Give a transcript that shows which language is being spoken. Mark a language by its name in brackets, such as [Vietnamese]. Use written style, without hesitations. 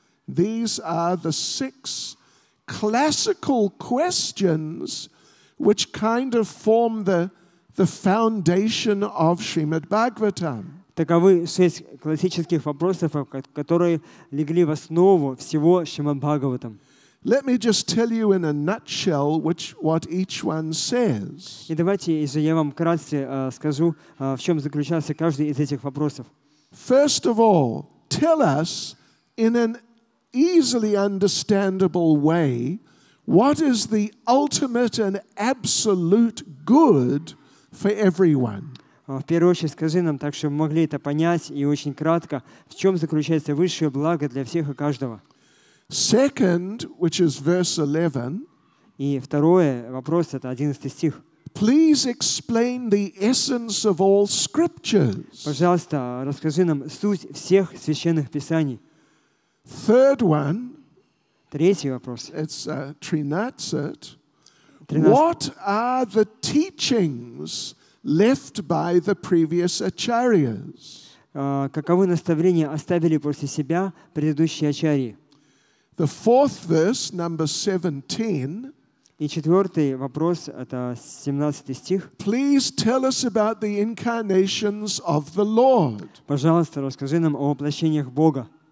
[English] These are the 6 classical questions which kind of form the foundation of Srimad Bhagavatam. [Russian] Таковы 6 классических вопросов, которые легли в основу всего Шримад Бхагаватам. [English] Let me just tell you in a nutshell what each one says. [Russian] И давайте же я вам вкратце скажу, в чем заключался каждый из этих вопросов. [English] First of all, tell us in an easily understandable way what is the ultimate and absolute good for everyone. [Russian] В первую очередь скажи нам так, чтобы мы могли это понять и очень кратко, в чем заключается высшее благо для всех и каждого. [English] Second, which is verse 11. [Russian] И второй вопрос, это 11 стих. [English] Please explain the essence of all scriptures. [Russian] Пожалуйста, расскажи нам суть всех священных писаний. [English] Third one. [Russian] Третий вопрос. [English] It's 13. What are the teachings left by the previous acharyas? [Russian] Каковы наставления оставили после себя предыдущие ачарьи? [English] The fourth verse, number 17. [Russian] И четвертый вопрос, это 17 стих. [English] Please tell us about the incarnations of the Lord. [Russian] Пожалуйста, расскажи нам о воплощениях Бога.